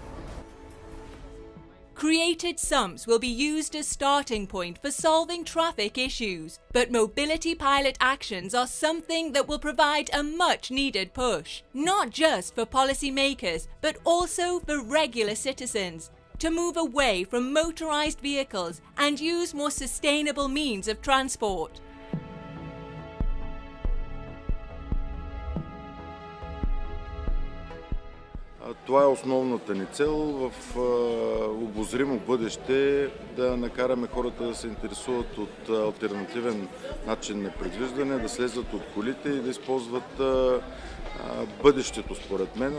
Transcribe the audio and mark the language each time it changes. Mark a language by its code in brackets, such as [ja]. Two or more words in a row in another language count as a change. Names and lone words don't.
[en] Created SUMPs will be used as starting point for solving traffic issues, but mobility pilot actions are something that will provide a much needed push, not just for policymakers, but also for regular citizens, to move away from motorized vehicles and use more sustainable means of transport. [bg] Това е основната ни цел в обозримо бъдеще да накараме хората да се интересуват от алтернативен начин на придвижване, да слезат от колите и да използват бъдещето, според мен.